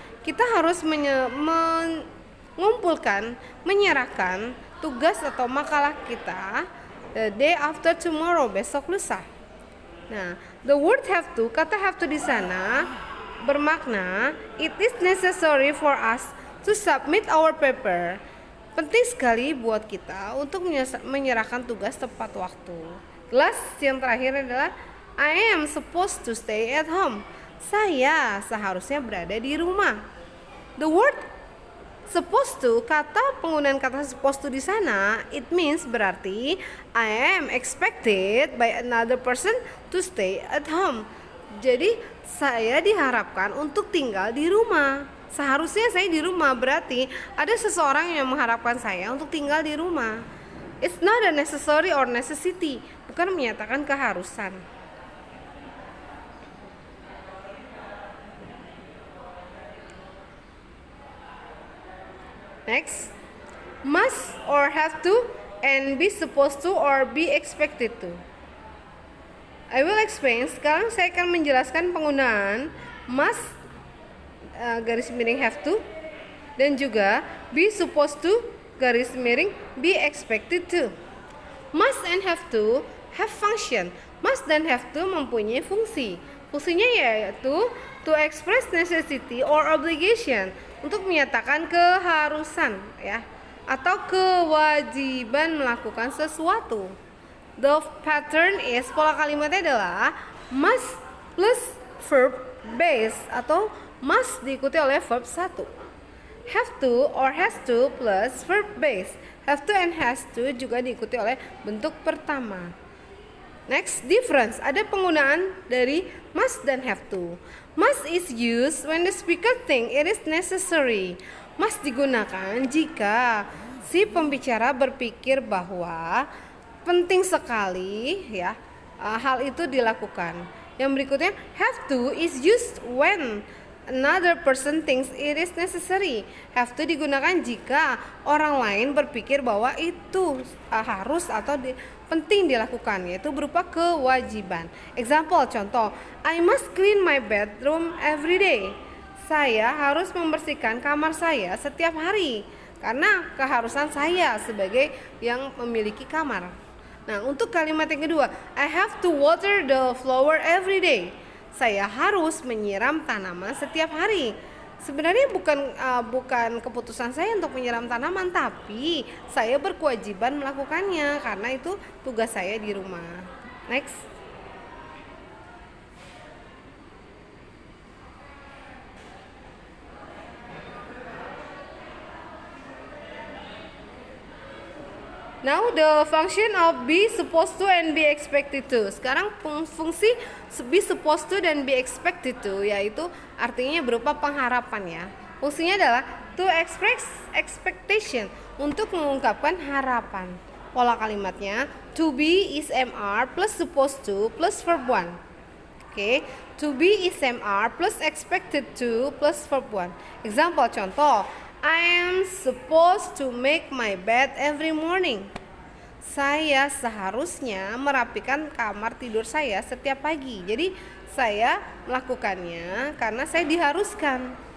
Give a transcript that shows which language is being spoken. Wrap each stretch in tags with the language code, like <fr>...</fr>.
<id>Kita harus mengumpulkan, menyerahkan tugas atau makalah kita</id> <en>the day after tomorrow,</en> <id>besok lusa.</id> <en>Nah, the word have to, kata have to</en> <id>di sana bermakna</id> <en>it is necessary for us to submit our paper.</en> <id>Penting sekali buat kita untuk menyerahkan tugas tepat waktu.</id> <en>Last,</en> <id>yang terakhir adalah</id> <en>I am supposed to stay at home.</en> <id>Saya seharusnya berada di rumah.</id> <en>The word supposed to,</en> <id>kata penggunaan kata</id> <en>supposed to</en> <id>di sana,</id> <en>it means</en> <id>berarti</id> <en>I am expected by another person to stay at home.</en> <id>Jadi saya diharapkan untuk tinggal di rumah. Seharusnya saya di rumah, berarti ada seseorang yang mengharapkan saya untuk tinggal di rumah.</id> <en>It's not a necessary or necessity,</en> <id>bukan menyatakan keharusan.</id> <en>Next, must or have to and be supposed to or be expected to. I will explain.</en> <id>Sekarang saya akan menjelaskan penggunaan must garis miring have to dan juga be supposed to garis miring be expected to.</id> <en>Must and have to have function.</en> <id>Must dan have to mempunyai fungsi. Fungsinya yaitu</id> <en>to express necessity or obligation,</en> <id>untuk menyatakan keharusan ya, atau kewajiban melakukan sesuatu.</id> <en>The pattern is,</en> <id>pola kalimatnya adalah</id> <en>must plus verb base atau must</en> <id>diikuti oleh</id> <en>verb 1. Have to or has to plus verb base. Have to and has to</en> <id>juga diikuti oleh bentuk pertama.</id> <en>Next, difference.</en> <id>Ada penggunaan dari must dan have to.</id> <en>Must is used when the speaker think it is necessary.</en> <id>Must digunakan jika si pembicara berpikir bahwa penting sekali ya hal itu dilakukan. Yang berikutnya,</id> <en>have to is used when another person thinks it is necessary.</en> <id>Have to digunakan jika orang lain berpikir bahwa itu harus atau penting dilakukan, yaitu berupa kewajiban.</id> <en>Example, contoh, I must clean my bedroom every day.</en> <id>Saya harus membersihkan kamar saya setiap hari karena keharusan saya sebagai yang memiliki kamar.</id> <en>Nah,</en> <id>untuk kalimat yang kedua,</id> <en>I have to water the flower every day.</en> <id>Saya harus menyiram tanaman setiap hari. Sebenarnya bukan keputusan saya untuk menyiram tanaman, tapi saya berkewajiban melakukannya karena itu tugas saya di rumah.</id> <en>Next. Now the function of be supposed to and be expected to.</en> <id>Sekarang fungsi be supposed to dan be expected to, yaitu artinya berupa pengharapan ya. Fungsinya adalah</id> <en>to express expectation,</en> <id>untuk mengungkapkan harapan. Pola kalimatnya</id> <en>to be is MR plus supposed to plus verb 1. Oke, to be is MR plus expected to plus verb 1. Example, contoh, I am supposed to make my bed every morning.</en> <id>Saya seharusnya merapikan kamar tidur saya setiap pagi. Jadi saya melakukannya karena saya diharuskan.</id>